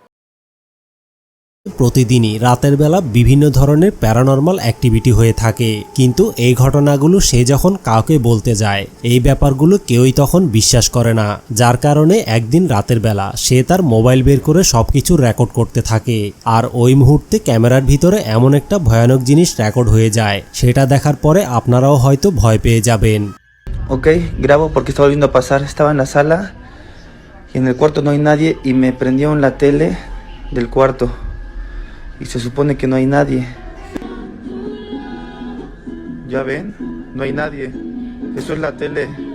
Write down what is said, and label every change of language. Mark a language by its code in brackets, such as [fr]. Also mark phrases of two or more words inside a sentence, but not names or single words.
[bn] প্রতিদিনই রাতের বেলা বিভিন্ন ধরনের [en] paranormal activity [bn] হয়ে থাকে, কিন্তু এই ঘটনাগুলো সে যখন কাউকে বলতে যায় এই ব্যাপারগুলো কেউই তখন বিশ্বাস করে না। যার কারণে একদিন রাতের বেলা সে তার মোবাইল বের করে সবকিছু রেকর্ড করতে থাকে, আর ওই মুহূর্তে ক্যামেরার ভিতরে এমন একটা ভয়ানক জিনিস রেকর্ড হয়ে যায়, সেটা দেখার পরে আপনারাও হয়তো ভয় পেয়ে যাবেন। [es] Ok, grabo porque estaba volviendo a pasar. Estaba en la sala y en el cuarto no hay nadie y me prendieron la tele del cuarto. y se supone que no hay nadie. ¿Ya ven? No hay nadie. Eso es la tele.